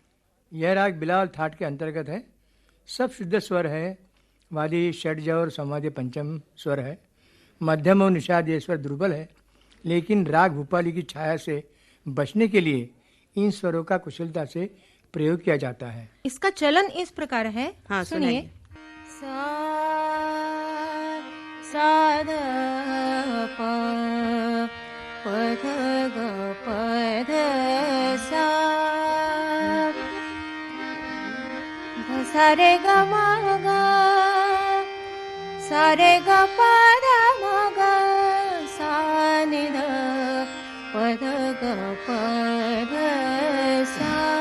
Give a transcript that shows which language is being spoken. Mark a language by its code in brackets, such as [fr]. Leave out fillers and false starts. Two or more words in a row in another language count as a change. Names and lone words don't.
[hi] यह राग बिलावल थाट के अंतर्गत है। सब शुद्ध स्वर है, वादी षड्ज और समाधि पंचम स्वर है, मध्यम और निषाद ये स्वर दुर्बल है, लेकिन राग भूपाली की छाया से बचने के लिए इन स्वरों का कुशलता से प्रयोग किया जाता है। इसका चलन इस प्रकार है। हाँ, सुनिए। सुनाइए। सा सा ध प प ध ग प ध सा ध सा रे ग म ग सा रे ग प ध म ग सा नि ध प ध ग प ध सा।